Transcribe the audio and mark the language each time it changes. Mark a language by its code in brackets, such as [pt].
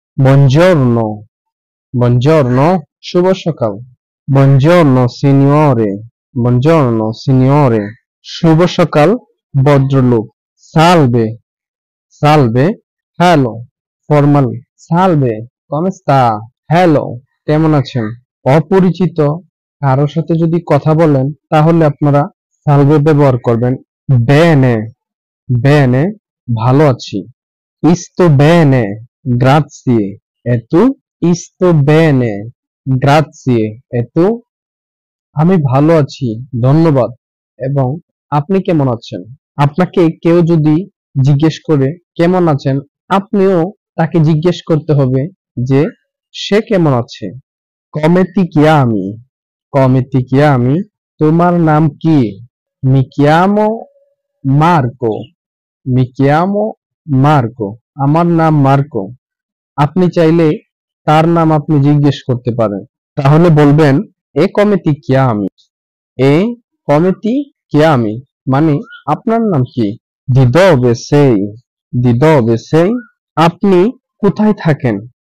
[it] buongiorno, buongiorno, [bn] শুভ সকাল। [it] buongiorno signore, buongiorno signore, [bn] শুভ সকাল ভদ্রলোক। [it] salve, salve, [bn] hello, formal. [it] salve, come sta? [bn] Hello, কেমন আছেন? অপরিচিত কারো সাথে যদি কথা বলেন তাহলে আপনারা সালভে ব্যবহার করবেন। বেনে, বেনে, ভালো আছি। [it] sto bene, grazie. E tu? sto bene, grazie. E tu? [bn] আমি ভালো আছি, ধন্যবাদ। এবং আপনি কেমন আছেন? আপনাকে কেউ যদি জিজ্ঞেস করে কেমন আছেন, আপনিও তাকে জিজ্ঞেস করতে হবে যে সে কেমন আছে। [it] come ti chiami? come ti chiami? [bn] তোমার নাম কি? [it] mi chiamo Marco, mi chiamo Marco, [bn] আমার নাম মার্কো। আপনি চাইলে তার নাম আপনি জিজ্ঞেস করতে পারেন। তাহলে বলবেন এ [it] come ti chiami? [bn] এ [it] come ti chiami [bn] মানে আপনার নাম কি? [it] di dove sei? di dove sei? [bn] আপনি কোথায় থাকেন?